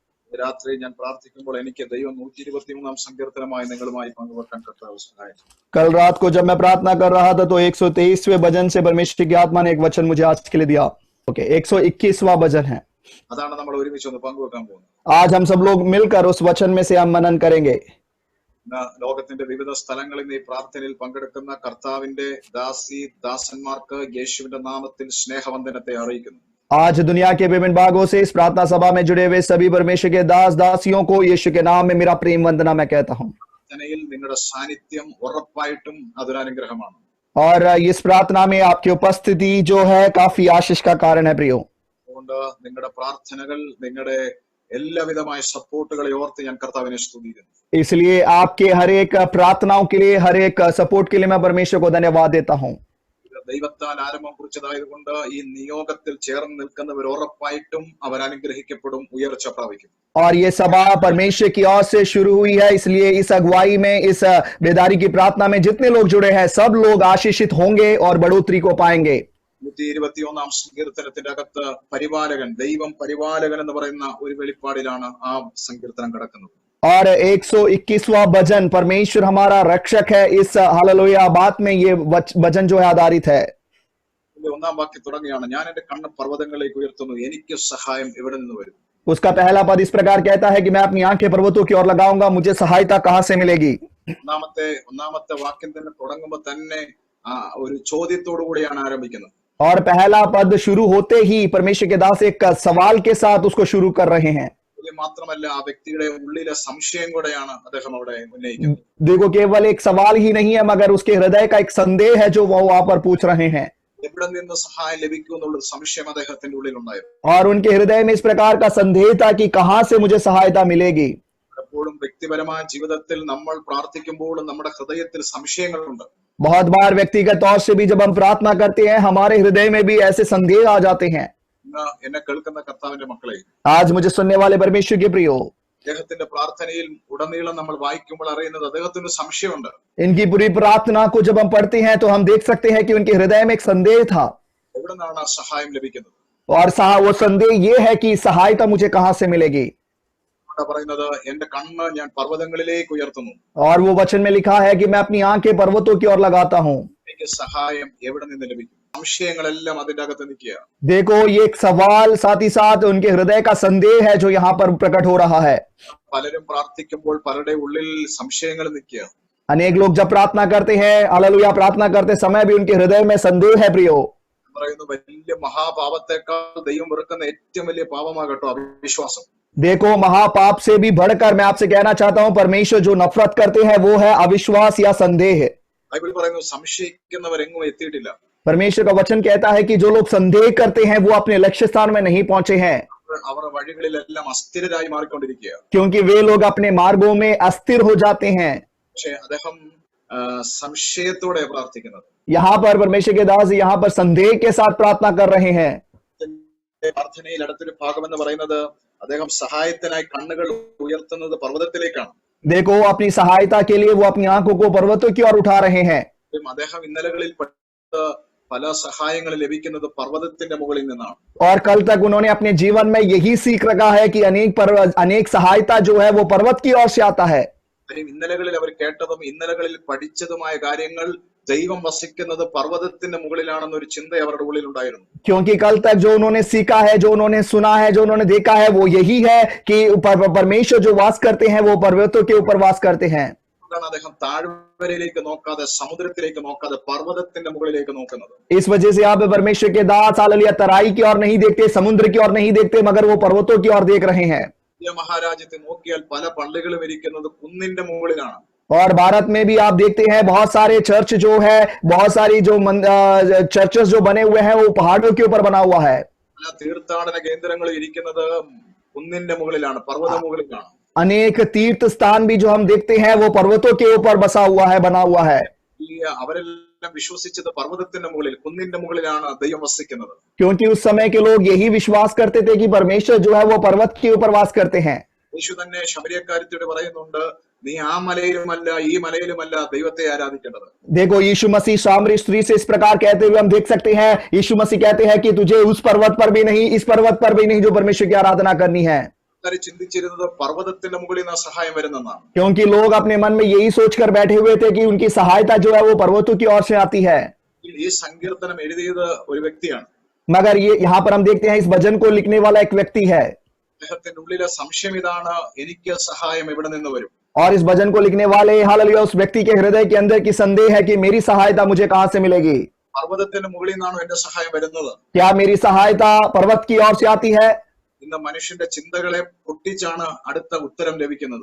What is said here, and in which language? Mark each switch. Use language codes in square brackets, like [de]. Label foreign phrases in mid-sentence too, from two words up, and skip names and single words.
[ml] രാത്രി ഞാൻ പ്രാർത്ഥിക്കുമ്പോൾ എനിക്ക് ദൈവം 123 സങ്കീർത്തനമായി നിങ്ങളുമായി പങ്കുവെക്കാൻ കർത്താവ് സഹായിച്ചു. [hi] कल रात को जब मैं प्रार्थना कर रहा था तो 123वें भजन से परमेश्वर की आत्मा ने एक वचन मुझे आज के लिए दिया. ओके, 121वां भजन है. [ml] അതാണ് നമ്മൾ ഒരുമിച്ച് ഒന്ന് പങ്കുവെക്കാൻ പോകുന്നത്. [hi] आज हम सब लोग मिलकर उस वचन में से हम मनन करेंगे. [ml] ലോകത്തിന്റെ വിവിധ സ്ഥലങ്ങളിൽ നിന്ന് ഈ പ്രാർത്ഥനയിൽ പങ്കെടുക്കുന്ന കർത്താവിന്റെ ദാസന്മാർക്ക് യേശുവിന്റെ നാമത്തിൽ സ്നേഹവന്ദനത്തെ അറിയിക്കുന്നു. [hi] आज दुनिया के विभिन्न भागों से इस प्रार्थना सभा में जुड़े हुए सभी परमेश्वर के दास दासियों को यीशु के नाम में मेरा प्रेम वंदना मैं कहता हूँ. [ml] നിങ്ങളുടെ സാന്നിധ്യം ഉറപ്പായിട്ടും അതൊരു അനുഗ്രഹമാണ്. [hi] और इस प्रार्थना में आपकी उपस्थिति जो है काफी आशीष का कारण है प्रियो. [ml] അതുകൊണ്ട് നിങ്ങളുടെ പ്രാർത്ഥനകൾ, നിങ്ങളുടെ എല്ലാവിധമായ സപ്പോർട്ടുകളെ ഓർത്ത് ഞാൻ കർത്താവിനെ സ്തുതിക്കുന്നു. [hi] इसलिए आपके हर एक प्रार्थनाओं के लिए, हर एक सपोर्ट के लिए मैं परमेश्वर को धन्यवाद देता हूँ. [ml] ദൈവത്താൽ ആരംഭം കുറിച്ചതായതുകൊണ്ട് ഈ നിയോഗത്തിൽ ചേർന്ന് നിൽക്കുന്നവർ ഉറപ്പായിട്ടും അവർ അനുഗ്രഹിക്കപ്പെടും, ഉയർച്ച പ്രാപിക്കും. [hi] और ये सभा परमेश्वर की ओर से शुरू हुई है, इसलिए इस अगुवाई में, इस बेदारी की प्रार्थना में जितने लोग जुड़े हैं सब लोग आशीषित होंगे और बढ़ोतरी को पाएंगे. [ml] 121 സങ്കീർത്തനത്തിന്റെ അകത്ത് പരിപാലകൻ, ദൈവം പരിപാലകൻ എന്ന് പറയുന്ന ഒരു വെളിപ്പാടിലാണ് ആ സങ്കീർത്തനം കിടക്കുന്നത്. [hi] और 121वां भजन परमेश्वर हमारा रक्षक है, इस हालेलुया बात में ये भजन जो है आधारित है. [ml] ഒന്നാം വാക്യം തുടങ്ങിയാണ്, ഞാൻ എന്റെ കണ്ണ് പർവ്വതങ്ങളിലേക്ക് ഉയർത്തുന്നു, എനിക്ക് സഹായം എവിടെ നിന്ന് വരും. [hi] उसका पहला पद इस प्रकार कहता है कि मैं अपनी आंखें पर्वतों की ओर लगाऊंगा, मुझे सहायता कहां से मिलेगी. [ml] ഒന്നാമത്തെ വാക്യം തന്നെ തുടങ്ങുമ്പോൾ തന്നെ ഒരു ചോദ്യത്തോടു കൂടിയാണ് ആരംഭിക്കുന്നത്. [hi] और पहला पद शुरू होते ही परमेश्वर के दास एक सवाल के साथ उसको शुरू कर रहे हैं. [ml] മാത്രമല്ല ആ വ്യക്തിയുടെ ഉള്ളിലെ സംശയം കൂടെയാണ് അദ്ദേഹം അവിടെ ഉന്നയിക്കുന്നത്. [hi] देखो, केवल एक सवाल ही नहीं है मगर उसके हृदय का एक संदेह है जो वो वहां पर पूछ रहे हैं. [ml] എവിടെ നിന്ന് സഹായം ലഭിക്കും എന്നുള്ള സംശയം അദ്ദേഹത്തിന്റെ ഉള്ളിൽ ഉണ്ടായിരുന്നു. [hi] और उनके हृदय में इस प्रकार का संदेह था कि कहां से मुझे सहायता मिलेगी. [ml] എപ്പോഴും വ്യക്തിപരമായ ജീവിതത്തിൽ നമ്മൾ പ്രാർത്ഥിക്കുമ്പോഴും നമ്മുടെ ഹൃദയത്തിൽ സംശയങ്ങളുണ്ട്. [hi] बहुत बार व्यक्तिगत तौर से भी जब हम प्रार्थना करते हैं हमारे हृदय में भी ऐसे संदेह आ जाते हैं. [ml] എന്നെ കേൾക്കുന്ന കർത്താവിന്റെ മക്കളെ, [hi] आज मुझे सुनने वाले परमेश्वर के प्रियो, [ml] അദ്ദേഹത്തിന്റെ പ്രാർത്ഥനയിൽ ഉടനീളം നമ്മൾ വായിക്കുമ്പോൾ അറിയുന്നത് അദ്ദേഹത്തിന് സംശയമുണ്ട്. [hi] इनकी पूरी प्रार्थना को जब हम पढ़ते हैं तो हम देख सकते हैं कि उनके हृदय में एक संदेह था. [ml] എവിടെ നിന്നാണ് സഹായം ലഭിക്കുന്നത്? [hi] और वो संदेह ये है कि सहायता मुझे कहां से मिलेगी. [ml] പറയുന്നത്, എന്റെ കണ്ണ് ഞാൻ പർവ്വതങ്ങളിലേക്ക് ഉയർത്തുന്നു. [hi] और वो वचन में लिखा है कि मैं अपनी आंखें पर्वतों की ओर लगाता हूँ. [ml] എനിക്ക് സഹായം എവിടെ നിന്ന് ലഭിക്കും? സംശയങ്ങളെല്ലാം അതിന്റെ അകത്ത് നിൽക്കുക. [hi] देखो, ये एक सवाल साथ ही साथ उनके हृदय का संदेह है जो यहाँ पर प्रकट हो रहा है. [ml] പലരും പ്രാർത്ഥിക്കുമ്പോൾ പലരുടെ ഉള്ളിൽ സംശയങ്ങൾ നിൽക്കുക. [hi] अनेक लोग जब प्रार्थना करते हैं, हालेलुया प्रार्थना करते समय भी उनके हृदय में संदेह है प्रियो. [ml] പറയുന്നു, വലിയ മഹാപാപത്തെക്കാൾ ദൈവം വെറുക്കുന്ന ഏറ്റവും വലിയ പാപമാകട്ടോ അവിശ്വാസം. [hi] देखो, महापाप से भी बढ़कर मैं आपसे कहना चाहता हूँ परमेश्वर जो नफरत करते हैं वो है अविश्वास या संदेह. [ml] ബൈബിൾ പറയുന്നു, സംശയിക്കുന്നവരെങ്ങും എത്തിയിട്ടില്ല. [hi] परमेश्वर का वचन कहता है कि जो लोग संदेह करते हैं वो अपने लक्ष्य स्थान में नहीं पहुंचे हैं, [ml] അവർ വഴികളിലെല്ലാം അസ്ഥിരരായി മാറിക്കൊണ്ടിരിക്കുക. [hi] क्योंकि वे लोग अपने मार्गों में अस्थिर हो जाते हैं. [ml] പക്ഷേ അദ്ദേഹം സംശയത്തോടെ പ്രാർത്ഥിക്കുന്നത്. [hi] यहाँ पर परमेश्वर के दास यहाँ पर संदेह के साथ प्रार्थना कर रहे हैं. [ml] പ്രാർത്ഥനയിൽ അടുത്തൊരു ഭാഗം എന്ന് പറയുന്നത് അദ്ദേഹം സഹായത്തിനായി കണ്ണുകൾ ഉയർത്തുന്നത് പർവ്വതത്തിലേക്കാണ്. [hi] देखो, अपनी सहायता के लिए वो अपनी आंखों को पर्वतों की ओर उठा रहे हैं. [ml] അദ്ദേഹം ഇന്നലകളിൽ പല സഹായങ്ങൾ ലഭിക്കുന്നത് പർവ്വതത്തിന്റെ മുകളിൽ നിന്നാണ്. [hi] और कल तक उन्होंने अपने जीवन में यही सीख रखा है कि अनेक सहायता जो है वो पर्वत की ओर से आता है. [ml] ഇന്നലകളിൽ അവർ കേട്ടതും ഇന്നലകളിൽ പഠിച്ചതുമായ കാര്യങ്ങൾ ദൈവം വസിക്കുന്നത് പർവ്വതത്തിന്റെ മുകളിലാണെന്നൊരു ചിന്ത അവരുടെ ഉള്ളിൽ ഉണ്ടായിരുന്നു. [hi] क्योंकि कल तक जो उन्होंने सीखा है, जो उन्होंने सुना है, जो उन्होंने देखा है वो यही है कि परमेश्वर जो वास करते हैं वो पर्वतों के ऊपर वास करते हैं. [ml] അദ്ദേഹം താഴ്വരയിലേക്ക് നോക്കാതെ സമുദ്രത്തിലേക്ക് നോക്കാതെ പർവ്വതത്തിന്റെ മുകളിലേക്ക് നോക്കുന്നത്. [hi] इस वजह से यहाँ पे परमेश्वर के दास हालेलुया तराई की ओर नहीं देखते, समुद्र की ओर नहीं देखते, मगर वो पर्वतों की ओर देख रहे हैं. [ml] മഹാരാജ്യത്തെ നോക്കിയാൽ പല പള്ളികളും ഇരിക്കുന്നത് കുന്നിന്റെ മുകളിലാണ്. [hi] और भारत में भी आप देखते हैं बहुत सारे चर्च जो है, बहुत सारी जो चर्चेस जो बने हुए हैं वो पहाड़ों के ऊपर बना हुआ है. [ml] തീർത്ഥാടന കേന്ദ്രങ്ങൾ ഇരിക്കുന്നത് കുന്നിന്റെ മുകളിലാണ്, പർവ്വത മുകളിലാണ്. [hi] अनेक तीर्थ स्थान भी जो हम देखते हैं वो पर्वतों के ऊपर बसा हुआ है, बना हुआ है. [ml] അവരെല്ലാം വിശ്വസിച്ചത് പർവ്വതത്തിന്റെ മുകളിൽ, കുന്നിന്റെ മുകളിലാണ് ദൈവം വസിക്കുന്നത്. [hi] क्योंकि उस समय के लोग यही विश्वास करते थे कि परमेश्वर जो है वो पर्वत के ऊपर वास करते हैं. [ml] യേശു തന്നെ ശമരിയക്കാരത്തിയോട് പറയുന്നുണ്ട്, നീ ആ മലയിലുമല്ല ഈ മലയിലുമല്ല ദൈവത്തെ ആരാധിക്കേണ്ടത്. [hi] देखो, यीशु मसीह सामरी स्त्री से इस प्रकार कहते हुए हम देख सकते हैं, यीशु मसीह कहते हैं कि तुझे उस पर्वत पर भी नहीं, इस पर्वत पर भी नहीं जो परमेश्वर की आराधना करनी है. [ml] ആൾക്കാർ ചിന്തിച്ചിരുന്നത് പർവ്വതത്തിന്റെ മുകളിൽ നിന്ന് സഹായം വരുന്നെന്നാണ്. [hi] क्योंकि लोग अपने मन में यही सोचकर बैठे हुए थे कि उनकी सहायता जो है वो पर्वतों की ओर से आती है। [ml] ഈ സങ്കീർത്തനം എഴുതിയത് ഒരു വ്യക്തിയാണ്. [hi] मगर ये यहाँ पर हम देखते हैं इस भजन को लिखने वाला एक व्यक्ति है, [ml] അദ്ദേഹത്തിന്റെ ഉള്ളിലെ സംശയം ഇതാണ്, എനിക്ക് സഹായം എവിടെ നിന്ന് വരും? [hi] और इस भजन को लिखने वाले हालेलुया उस व्यक्ति के हृदय के अंदर की संदेह है कि मेरी सहायता मुझे कहां से मिलेगी? [ml] പർവ്വതത്തിന്റെ മുകളിൽ നിന്നാണോ എന്റെ സഹായം വരുന്നത്? [hi] क्या मेरी सहायता पर्वत की ओर से आती है? [ml] ഇന്ന് മനുഷ്യന്റെ ചിന്തകളെ പൊട്ടിച്ചാണ് അടുത്ത ഉത്തരം ലഭിക്കുന്നത്.